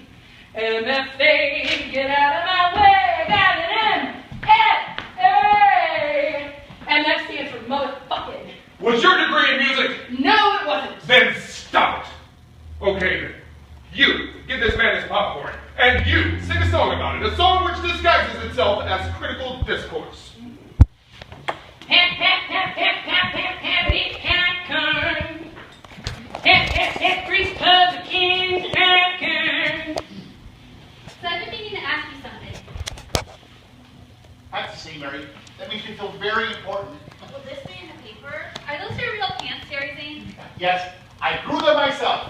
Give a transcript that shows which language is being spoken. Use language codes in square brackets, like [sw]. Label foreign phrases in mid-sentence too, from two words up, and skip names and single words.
[en] MFA, get out of my way, I got an MFA. And that stands for motherfucking. Was your degree in music? No, it wasn't. Then stop it. Okay, then. You, get this man his popcorn. And you, sing a song about it. A song which disguises itself as critical discourse. Pap, pap, pap, pap, pap, pap, happy popcorn. Pap, pap, pap, Grease Publican popcorn. So I've been meaning to ask you something. I have to say, Mary, that makes me feel very important. Will this be in the paper? Are those your real pants, Sarah Zane? Yes, I grew them myself.